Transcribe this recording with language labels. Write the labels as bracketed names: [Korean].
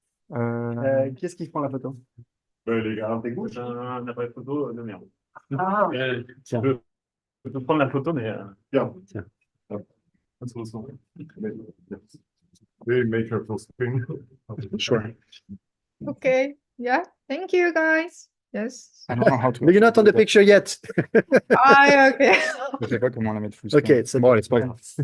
[French] Qui est-ce qui prend la photo? Les gars techniques. Un appareil photo de merde. Ah, Je peux prendre la photo, mais. [English] Yeah. [French] Tiens. [English] That's also. They make her full screen. Sure. Okay. Yeah. Thank you, guys. Yes. I don't know how to. but you're not on the picture yet. Ah, okay. [French] Je sais pas comment la mettre [English] full screen. [French] Okay, c'est Bon, allez, c'est pas grave.